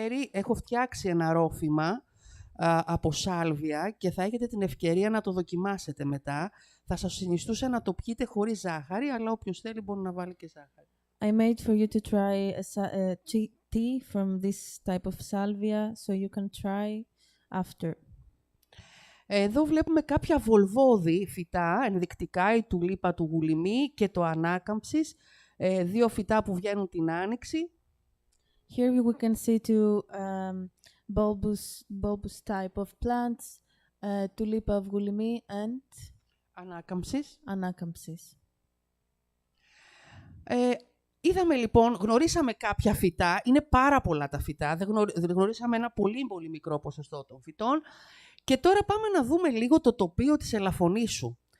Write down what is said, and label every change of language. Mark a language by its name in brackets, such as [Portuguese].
[Greek] Έχω φτιάξει ένα ρόφημα από σάλβια και θα έχετε την ευκαιρία να το δοκιμάσετε μετά. Θα σας συνιστούσα να το πιείτε χωρίς ζάχαρη, αλλά όποιος θέλει μπορεί να βάλει και ζάχαρη. [English] I made for you to try a tea from this type of salvia, so you can try after. [Greek] Εδώ βλέπουμε κάποια βολβόδη φυτά, ενδεικτικά, η τουλίπα του γουλημί και το ανάκαμψης, δύο φυτά που βγαίνουν την άνοιξη. [English] Here we can see two bulbous type of plants, tulipa of gulimi and ανάκαμψης. [Greek] Είδαμε λοιπόν, γνωρίσαμε κάποια φυτά, είναι πάρα πολλά τα φυτά, δεν γνωρίσαμε ένα πολύ πολύ μικρό ποσοστό των φυτών και τώρα πάμε να δούμε λίγο το τοπίο της Ελαφωνήσου.